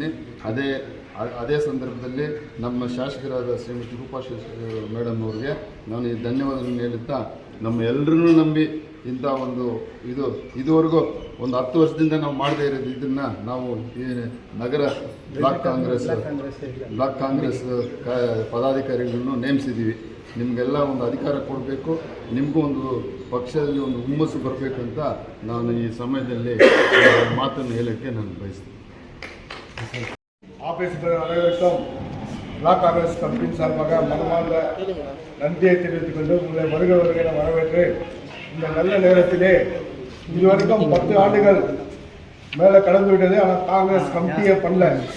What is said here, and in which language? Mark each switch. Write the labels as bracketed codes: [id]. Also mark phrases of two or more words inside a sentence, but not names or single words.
[kn] ಅದೇ ಸಂದರ್ಭದಲ್ಲಿ ನಮ್ಮ ಶಾಸಕರಾದ ಶ್ರೀಮತಿ ರೂಪಾ ಮೇಡಮ್ ಅವರಿಗೆ ನಾನು ಈ ಧನ್ಯವಾದವನ್ನು ಹೇಳುತ್ತಾ, ನಮ್ಮ ಎಲ್ಲರನ್ನೂ ನಂಬಿ ಇಂಥ ಒಂದು ಇದುವರೆಗೂ ಒಂದು 10 ವರ್ಷದಿಂದ ನಾವು ಮಾಡದೇ ಇರೋದು ಇದನ್ನು ನಾವು ಈ ನಗರ ಬ್ಲಾಕ್ ಕಾಂಗ್ರೆಸ್ ಪದಾಧಿಕಾರಿಗಳನ್ನು ನೇಮಿಸಿದ್ದೀವಿ. ನಿಮಗೆಲ್ಲ ಒಂದು ಅಧಿಕಾರ ಕೊಡಬೇಕು, ನಿಮಗೂ ಒಂದು ಪಕ್ಷದಲ್ಲಿ ಒಂದು ಹುಮ್ಮಸ್ಸು ಬರಬೇಕು ಅಂತ ನಾನು ಈ ಸಮಯದಲ್ಲಿ ಮಾತನ್ನು ಹೇಳೋಕ್ಕೆ ನಾನು ಬಯಸ್ತೀನಿ. [ta] ஆபீஸ்கள் அனைவருக்கும் பிளாக் காங்கிரஸ் கமிட்டியின் சார்பாக மனமார்ந்த நன்றியை தெரிவித்துக் கொண்டு உங்களை வருகிறவர்களை வரவேற்று இந்த நல்ல நேரத்திலே இதுவரைக்கும் 10 ஆண்டுகள் மேலே கடந்து விட்டது. ஆனால் காங்கிரஸ் கமிட்டியே பண்ணல.